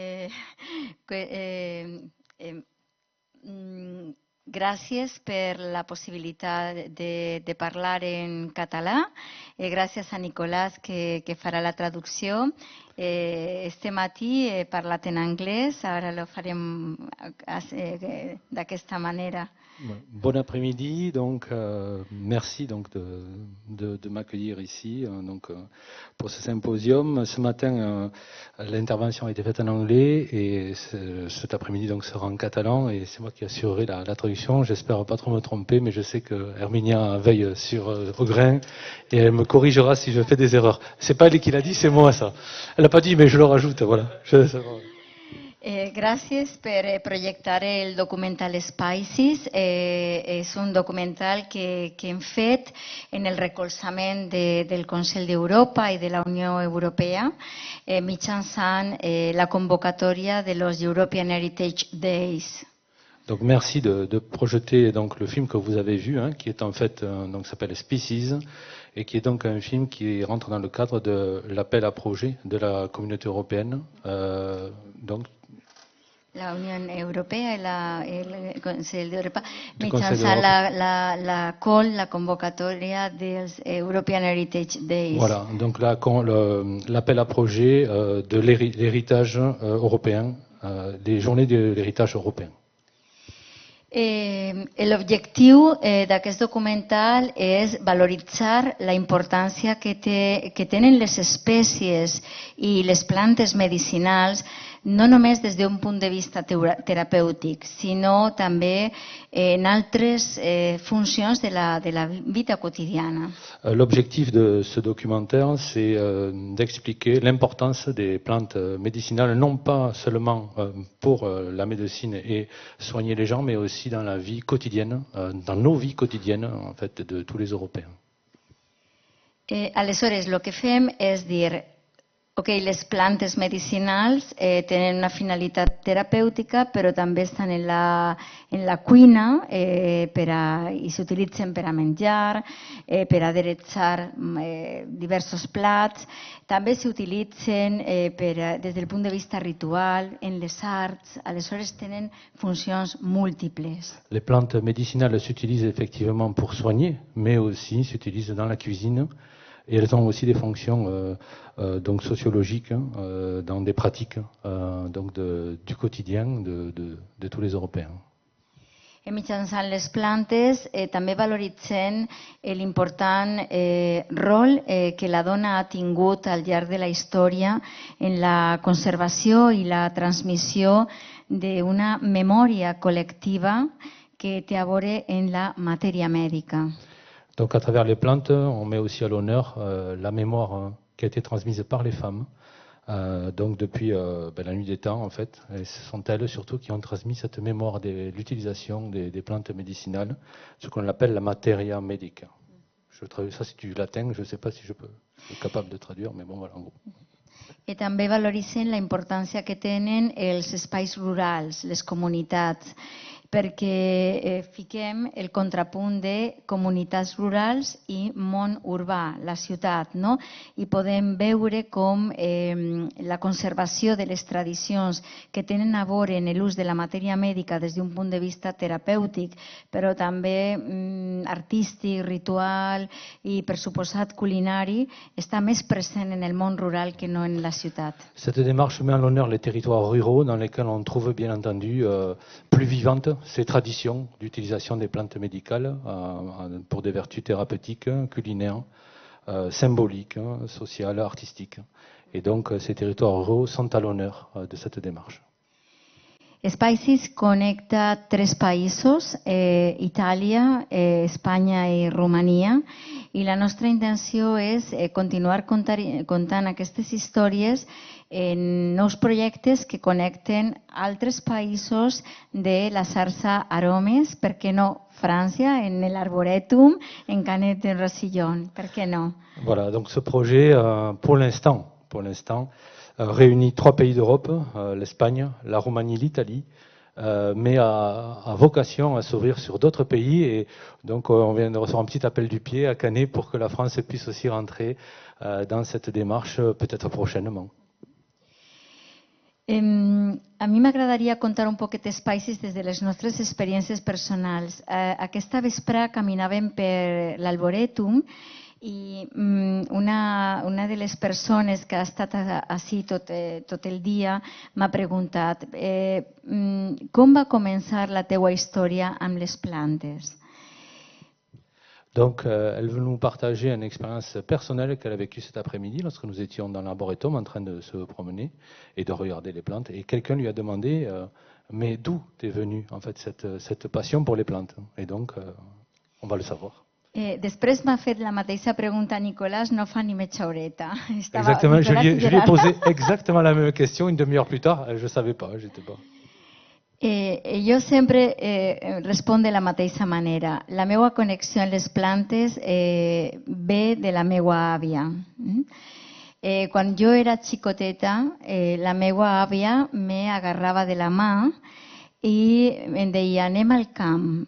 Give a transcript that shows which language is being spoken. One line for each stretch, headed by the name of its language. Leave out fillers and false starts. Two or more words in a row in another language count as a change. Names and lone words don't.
Catalan: Gràcies per la possibilitat de parlar en català. Gràcies a Nicolás que farà la traducció. Este matí he parlat en anglès, ara lo farem d'aquesta manera.
French: Bon après-midi, donc merci donc de m'accueillir ici pour ce symposium. Ce matin, l'intervention a été faite en anglais et cet après-midi donc sera en catalan et c'est moi qui assurerai la traduction. J'espère pas trop me tromper, mais je sais que Herminia veille au grain et elle me corrigera si je fais des erreurs. C'est pas elle qui l'a dit, c'est moi ça. Elle n'a pas dit, mais je le rajoute, voilà.
Catalan: Gràcies per projectar el documental Spices. És un documental que hem fet en el recolzament del Consell d'Europa i de la Unió Europea mitjançant la convocatòria de los European Heritage Days.
French: Donc merci de projeter donc le film que vous avez vu, qui est en fait donc s'appelle Species et qui est donc un film qui rentre dans le cadre de l'appel à projet de la communauté européenne. Donc
Catalan: la Unió Europea i el Consell d'Europa mitjançant la convocatòria dels European Heritage Days.
French: Voilà, donc l'appel à projet de l'héritage européen, des journées de l'héritage européen.
Catalan: L'objectiu d'aquest documental és valoritzar la importància que tenen les espècies i les plantes medicinals no només des d'un punt de vista terapèutic, sinó també en altres funcions de la vida quotidiana.
French: L'objectif de ce documentaire, c'est d'expliquer l'importance des plantes médicinales, non pas seulement pour la médecine et soigner les gens, mais aussi dans la vie quotidienne, dans nos vies quotidiennes en fait, de tous les Européens.
Catalan: Aleshores, el que fem és dir, les plantes medicinals tenen una finalitat terapèutica, però també estan en la cuina i s'utilitzen per a menjar, per a adereçar diversos plats. També s'utilitzen des del punt de vista ritual, en les arts. Aleshores, tenen funcions múltiples.
French: Les plantes médicinales s'utilisent effectivement pour soigner, mais aussi s'utilisent dans la cuisine. Et elles ont aussi des fonctions donc sociologiques dans des pratiques donc du quotidien de tous les Européens.
Catalan: Mitjançant les plantes també valoritzen l'important rol que la dona ha tingut al llarg de la història en la conservació i la transmissió d'una memòria col·lectiva que té a veure en la matèria mèdica.
French: Donc à travers les plantes, on met aussi à l'honneur la mémoire qui a été transmise par les femmes, donc depuis la nuit des temps en fait. Et ce sont elles surtout qui ont transmis cette mémoire de l'utilisation des plantes médicinales, ce qu'on appelle la
Latin: materia medica.
French: Je traduis ça, c'est du latin, je ne sais pas si je suis capable de traduire, mais bon voilà en gros.
Catalan: I també valoritzen la importància que tenen els espais rurals, les comunitats, perquè fiquem el contrapunt de comunitats rurals i món urbà, la ciutat, no? I podem veure com la conservació de les tradicions que tenen a veure en l'ús de la matèria mèdica des d'un punt de vista terapèutic, però també artístic, ritual i, per suposat, culinari, està més present en el món rural que no en la ciutat.
French: Cette démarche met à l'honneur les territoires ruraux dans lesquels on trouve bien entendu plus vivantes ces traditions d'utilisation des plantes médicales pour des vertus thérapeutiques, culinaires, symboliques, sociales, artistiques. Et donc ces territoires ruraux sont à l'honneur de cette démarche.
Catalan: Spices connecta 3 països, Itàlia, Espanya i Romania, i la nostra intenció és continuar contant aquestes històries en nous projectes que connecten altres països de la xarxa Aromes, per què no França, en l'Arboretum, en Canet de Rossillon, per què no?
French: Voilà, donc ce projet, pour l'instant, réunit 3 pays d'Europe, l'Espagne, la Roumanie, l'Italie, mais a vocation à s'ouvrir sur d'autres pays. Et donc on vient de recevoir un petit appel du pied à Canet pour que la France puisse aussi rentrer dans cette démarche peut-être prochainement.
Catalan: A mi m'agradaria contar un poquet Spices des de les nostres experiències personals. Aquesta vespre caminàvem per l'Arboretum i una de les persones que ha estat així tot el dia m'ha preguntat com va començar la teua història amb les plantes?
French: Donc, elle veut nous partager une expérience personnelle qu'elle a vécue cet après-midi lorsque nous étions dans l'arboretum en train de se promener et de regarder les plantes. Et quelqu'un lui a demandé, mais d'où t'es venue en fait cette passion pour les plantes? Et donc, on va le savoir.
Catalan: Després m'ha fet la mateixa pregunta a Nicolás, no fa ni mitja horeta.
French: Exactement, je lui ai posé exactement la même question une demi-heure plus tard. Je ne savais pas, j'étais pas.
Catalan: Jo sempre responc de la mateixa manera. La meva connexió amb les plantes ve de la meva àvia. Quan jo era xicoteta, la meva àvia m'agarrava de la mà i em deia, anem al camp.